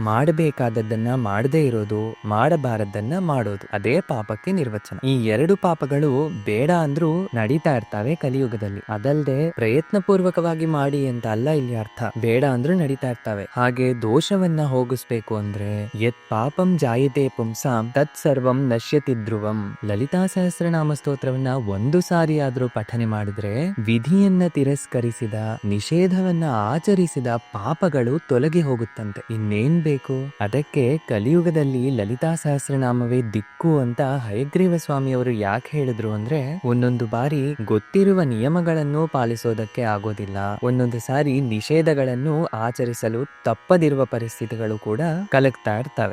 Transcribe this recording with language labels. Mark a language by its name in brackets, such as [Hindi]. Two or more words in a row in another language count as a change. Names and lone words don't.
[Kannada] ಮಾಡಬೇಕಾದದ್ದನ್ನ ಮಾಡದೇ ಇರೋದು, ಮಾಡಬಾರದನ್ನ ಮಾಡೋದು, ಅದೇ ಪಾಪಕ್ಕೆ ನಿರ್ವಚನ. ಈ 2 ಪಾಪಗಳು ಬೇಡ ಅಂದ್ರೂ ನಡೀತಾ ಇರ್ತಾವೆ ಕಲಿಯುಗದಲ್ಲಿ. ಅದಲ್ಲದೆ ಪ್ರಯತ್ನ ಪೂರ್ವಕವಾಗಿ ಮಾಡಿ ಅಂತ ಅಲ್ಲ ಇಲ್ಲಿ ಅರ್ಥ. ಬೇಡ ಅಂದ್ರೂ ನಡೀತಾ ಇರ್ತಾವೆ. ಹಾಗೆ ದೋಷವನ್ನ ಹೋಗಿಸ್ಬೇಕು ಅಂದ್ರೆ [Sanskrit] ಯತ್ ಪಾಪಂ ಜಾಯತೆ ಪುಂಸಾಂ ತತ್ ಸರ್ವಂ ನಶ್ಯತಿ ಧ್ರುವಂ. [Kannada] ಲಲಿತಾ ಸಹಸ್ರನಾಮ ಸ್ತೋತ್ರವನ್ನ 1 ಸಾರಿ ಆದ್ರೂ ಪಠನೆ ಮಾಡಿದ್ರೆ ವಿಧಿಯನ್ನ ತಿರಸ್ಕರಿಸಿದ, ನಿಷೇಧವನ್ನ ಆಚರಿಸಿದ ಪಾಪಗಳು ತೊಲಗಿ ಹೋಗುತ್ತಂತೆ. ಇನ್ನೇನ್ ಬೇಕು? ಅದಕ್ಕೆ ಕಲಿಯುಗದಲ್ಲಿ ಲಲಿತಾ ಸಹಸ್ರನಾಮವೇ ದಿಕ್ಕು ಅಂತ ಹಯಗ್ರೀವ ಸ್ವಾಮಿಯವರು ಯಾಕೆ ಹೇಳಿದ್ರು ಅಂದ್ರೆ, ಒಂದೊಂದು ಬಾರಿ ಗೊತ್ತಿರುವ ನಿಯಮಗಳನ್ನು ಪಾಲಿಸೋದಕ್ಕೆ ಆಗೋದಿಲ್ಲ, ಒಂದೊಂದು ಸಾರಿ ನಿಷೇಧಗಳನ್ನು ಆಚರಿಸಲು ತಪ್ಪದಿರುವ ಪರಿಸ್ಥಿತಿಗಳು ಕೂಡ ಕಲಗ್ತಾ ಇರ್ತವೆ.